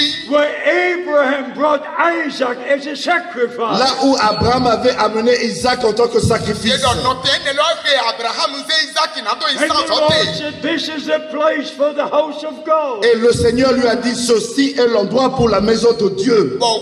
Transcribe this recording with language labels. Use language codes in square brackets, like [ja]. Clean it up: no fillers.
[en] where Abraham brought Isaac as a sacrifice. [fr] là où Abraham avait amené Isaac en tant que sacrifice. [en] And the Lord said, this is the place for the house of God. [fr] Et le Seigneur lui a dit, ceci est l'endroit pour la maison de Dieu.